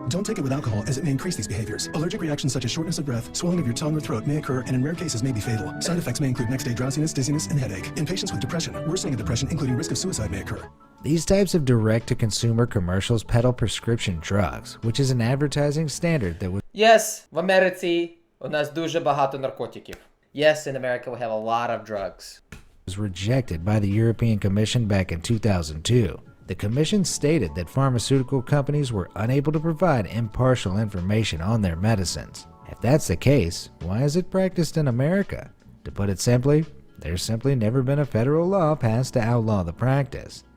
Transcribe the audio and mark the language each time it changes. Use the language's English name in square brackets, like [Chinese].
[English] Don't take it with alcohol as it may increase these behaviors. Allergic reactions such as shortness of breath, swelling of your tongue or throat may occur and in rare cases may be fatal. Side effects may include next-day drowsiness, dizziness, and headache. In patients with depression, worsening of depression including risk of suicide may occur. These types of direct-to-consumer commercials peddle prescription drugs, which is an advertising standard that was Yes, [Ukrainian] в Америці у нас дуже багато наркотиків. [English] Yes, in America we have a lot of drugs. rejected by the European Commission back in 2002. The Commission stated that pharmaceutical companies were unable to provide impartial information on their medicines. If that's the case, why is it practiced in America? To put it simply, there's simply never been a federal law passed to outlaw the practice.